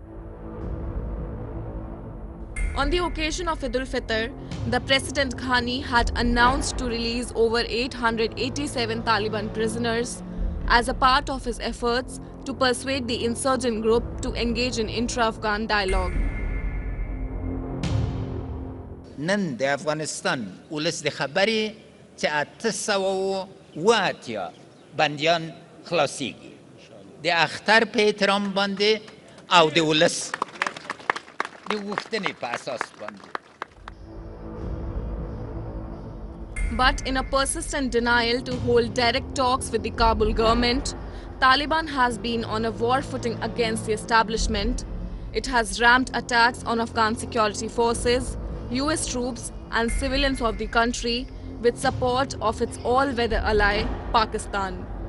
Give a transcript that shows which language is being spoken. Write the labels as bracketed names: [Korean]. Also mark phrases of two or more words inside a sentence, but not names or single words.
[English] On the occasion of Eid al-Fitr, the President Ghani had announced to release over 887 Taliban prisoners as a part of his efforts to persuade the insurgent group to engage in intra-Afghan dialogue. [Pashto] نن د افغانستان ولس د خبرې چې 808 بندیان خلاصيږي د اختر په احترام باندې او د ولس [English] But in a persistent denial to hold direct talks with the Kabul government, Taliban has been on a war footing against the establishment. It has rammed attacks on Afghan security forces, US troops and civilians of the country with support of its all-weather ally, Pakistan.